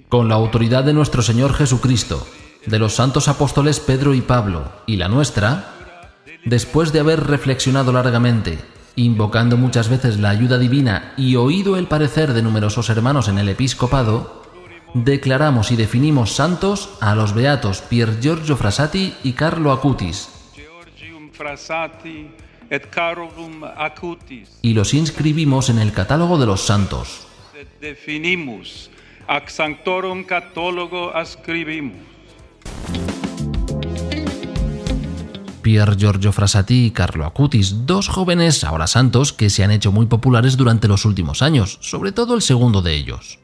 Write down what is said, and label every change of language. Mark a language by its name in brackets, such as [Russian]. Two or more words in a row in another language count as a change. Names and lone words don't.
[Spanish] Con la autoridad de nuestro Señor Jesucristo, de los santos apóstoles Pedro y Pablo, y la nuestra, después de haber reflexionado largamente, invocando muchas veces la ayuda divina y oído el parecer de numerosos hermanos en el episcopado, declaramos y definimos santos a los beatos Pier Giorgio Frassati y Carlo Acutis, [Latin] Georgium Frassati et Carolum Acutis. [Spanish] y los inscribimos en el catálogo de los santos. [Latin] Et definimus ac sanctorum catalogo ascribimus. [Spanish] Pier Giorgio Frassati y Carlo Acutis, 2 jóvenes ahora santos que se han hecho muy populares durante los últimos años, sobre todo el segundo de ellos.